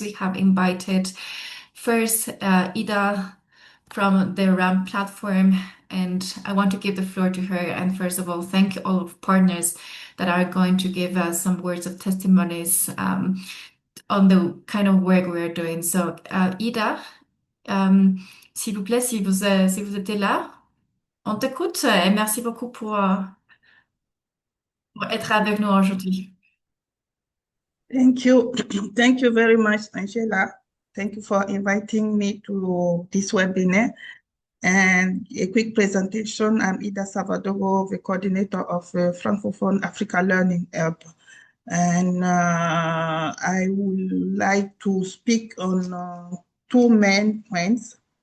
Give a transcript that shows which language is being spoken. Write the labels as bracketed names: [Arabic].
[English] We have invited first Ida from the RAM platform, and I want to give the floor to her. And first of all, thank all of partners that are going to give us some words of testimonies on the kind of work we're doing. [French] So, Ida, s'il vous plaît, si vous étiez là, on t'écoute et merci beaucoup pour être avec nous aujourd'hui. [English] Thank you. Thank you very much, Angela. Thank you for inviting me to this webinar. And a quick presentation, I'm Ida Salvador, the coordinator of Francophone Africa Learning Hub. And I would like to speak on two main points.